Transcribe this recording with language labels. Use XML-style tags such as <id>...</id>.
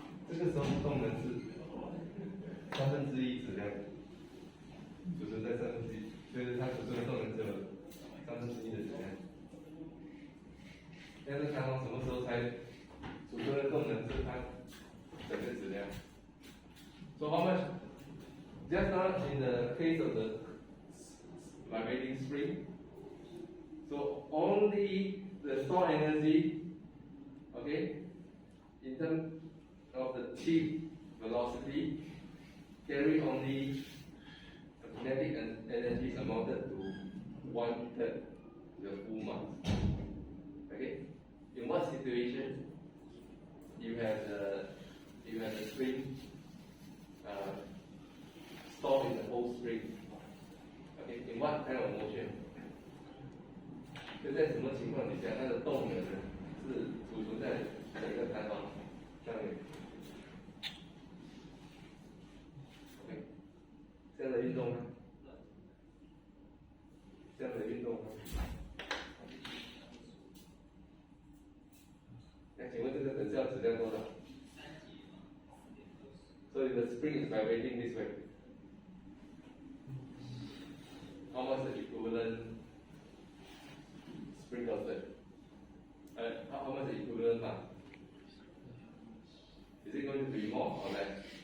<zh>这个时候动能是1/3质量，储存在1/3，就是它储存的动能只有1/3的质量。但是弹簧什么时候才储存的动能是它整个质量？</zh> <en>So how much? Just now in the case of the vibrating spring, so only the stored energy, okay, in terms of the tip velocity, carry only kinetic energy amounted to 1/3 the full mass. Okay, in what situation you have the spring stored in the whole spring? Okay, in what kind of motion?</en> <zh>就在什么情况底下，它的动能呢是储存在整个弹簧上面。 OK， 这样的运动呢？这样的运动呢？那请问这个等效质量多少？</zh> <en>So the spring is vibrating this way. How much the equivalent spring constant? How much the equivalent mass? Is it going to be more or less?</en>